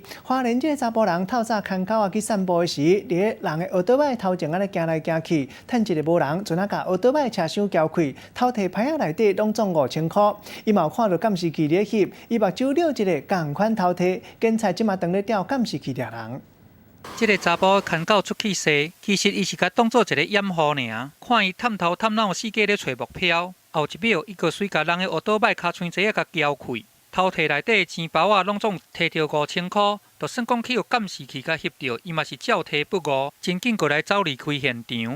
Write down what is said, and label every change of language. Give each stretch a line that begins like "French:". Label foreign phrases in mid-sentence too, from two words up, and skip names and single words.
Min Nan Chinese: 花莲这个查甫人透早牵狗仔去散步时，伫咧人的奥多麦头前安尼行来行去，趁一个无人，阵啊甲奥多麦车厢撬开，偷摕牌仔内底拢总5000块。伊嘛有看到监视器咧翕，伊目睭溜一个共款偷摕，警察即嘛当咧调监视器掠人。这个查甫牵狗出去踅，其实伊是甲当做一个掩护尔。看伊探头探脑四界咧找目标，后一秒伊个随甲人的奥多麦卡窗仔甲撬开，偷摕内底的钱包啊，拢总摕着5000块。就算讲去有监视器甲翕到，伊嘛是照摕不误，真紧过来走离开现场。